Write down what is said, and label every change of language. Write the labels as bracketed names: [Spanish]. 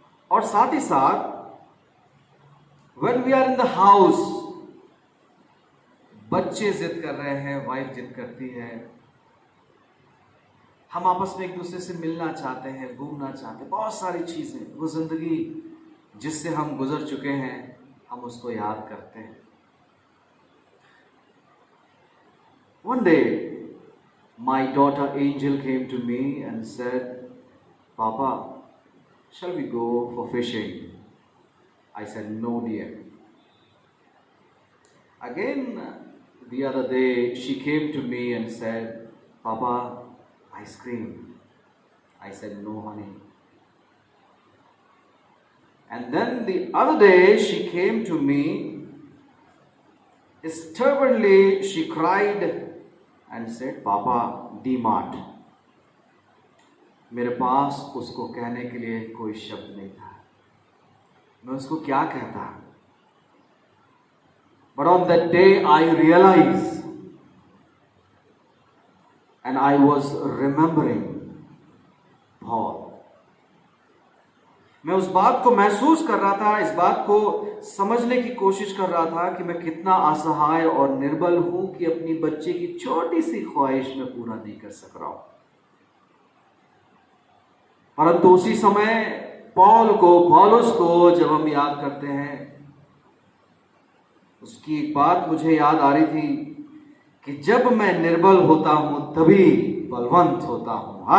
[Hindi] और साथ ही साथ [English] when we are in the house, [Hindi] बच्चे जिद कर रहे हैं, वाइफ जिद करती है, हम आपस में एक दूसरे से मिलना चाहते हैं, घूमना चाहते हैं, बहुत सारी चीजें, वो जिंदगी जिससे हम गुजर चुके हैं हम उसको याद करते हैं। [English] One day my daughter Angel came to me and said, "Papa, shall we go for fishing?" I said, "No, dear." Again, the other day she came to me and said, "Papa, ice cream." I said, "No, honey." And then the other day she came to me, stubbornly she cried and said, "Papa, D-Mart." [Hindi] मेरे पास उसको कहने के लिए कोई शब्द नहीं था, मैं उसको क्या कहता। [English] But on that day I realized and I was remembering Paul. [Hindi] मैं उस बात को महसूस कर रहा था, इस बात को समझने की कोशिश कर रहा था कि मैं कितना असहाय और निर्बल हूं कि अपनी बच्चे की छोटी सी ख्वाहिश में पूरा नहीं कर सक रहा हूं। परंतु उसी समय पौलुस को जब हम याद करते हैं, उसकी एक बात मुझे याद आ रही थी कि जब मैं निर्बल होता हूं तभी बलवंत होता हूं।